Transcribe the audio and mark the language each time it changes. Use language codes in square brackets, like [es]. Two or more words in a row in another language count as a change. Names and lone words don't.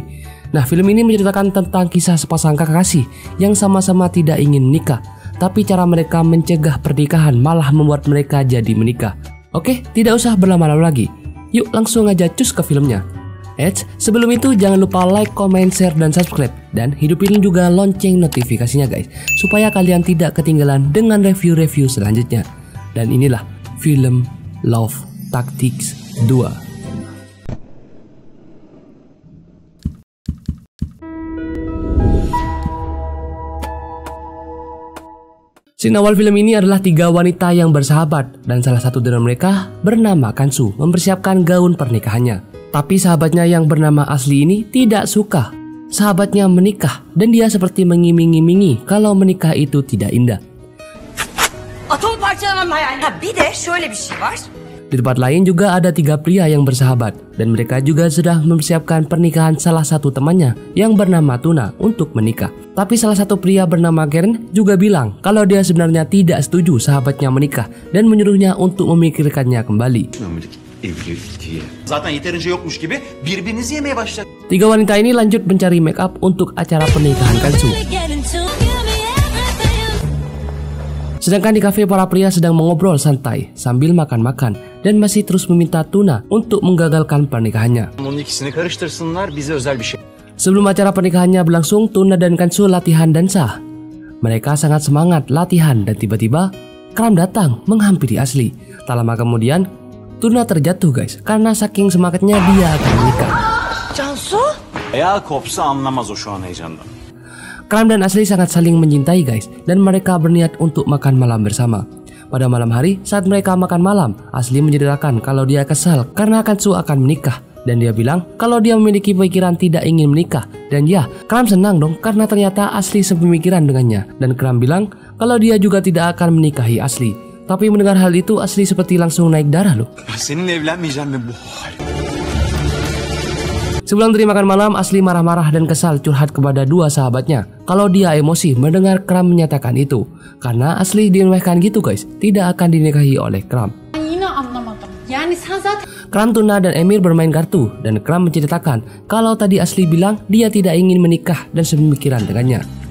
[id] Nah, film ini menceritakan tentang kisah sepasang kekasih yang sama-sama tidak ingin menikah, tapi cara mereka mencegah pernikahan malah membuat mereka jadi menikah. Oke, tidak usah berlama-lama lagi. Yuk langsung aja cus ke filmnya. Sebelum itu jangan lupa [en] like, comment, share, [id] dan subscribe. Dan hidupin juga lonceng notifikasinya guys, supaya kalian tidak ketinggalan dengan review-review selanjutnya. Dan inilah film Love Tactics 2. Scene awal film ini adalah 3 wanita yang bersahabat dan salah satu dari mereka bernama Kansu mempersiapkan gaun pernikahannya. Tapi sahabatnya yang bernama Asli ini tidak suka sahabatnya menikah dan dia seperti mengiming-imingi kalau menikah itu tidak indah. [tr] Atom parçalamanın hayalinde bir de şöyle bir şey var. [id] Di tempat lain juga ada 3 pria yang bersahabat dan mereka juga sudah mempersiapkan pernikahan salah satu temannya yang bernama Tuna untuk menikah. Tapi salah satu pria bernama Karen juga bilang kalau dia sebenarnya tidak setuju sahabatnya menikah dan menyuruhnya untuk memikirkannya kembali. [tr] Zaten yeterince yokmuş gibi birbirinizi yemeye başladı. [id] 3 wanita ini lanjut mencari make up untuk acara pernikahan Kansu. Sedangkan di kafe para pria sedang mengobrol santai sambil makan-makan dan masih terus meminta Tuna untuk menggagalkan pernikahannya. Sebelum acara pernikahannya berlangsung, Tuna dan Kansu latihan dansa. Mereka sangat semangat latihan dan tiba-tiba Kram datang menghampiri Asli. Tak lama kemudian Tuna terjatuh guys karena saking semangatnya dia akan menikah. [tr] Cansu? Ayağı kopsa anlamaz o şu an heyecandan. [id] Kram dan Asli sangat saling mencintai guys dan mereka berniat untuk makan malam bersama. Pada malam hari saat mereka makan malam, Asli menceritakan kalau dia kesal karena Kansu akan menikah dan dia bilang kalau dia memiliki pikiran tidak ingin menikah. Dan ya, Kram senang dong karena ternyata Asli sepemikiran dengannya dan Kram bilang kalau dia juga tidak akan menikahi Asli. Tapi mendengar hal itu Asli seperti langsung naik darah loh. [tr] Seninle evlenmeyeceğim ve bu hal. [id] Sebelum dari makan malam, Asli marah-marah dan kesal curhat kepada 2 sahabatnya kalau dia emosi mendengar Kram menyatakan itu. Karena Asli diremehkan gitu guys, tidak akan dinikahi oleh Kram. Kram, Tuna, dan Emir bermain kartu dan Kram menceritakan kalau tadi Asli bilang dia tidak ingin menikah dan sepemikiran dengannya.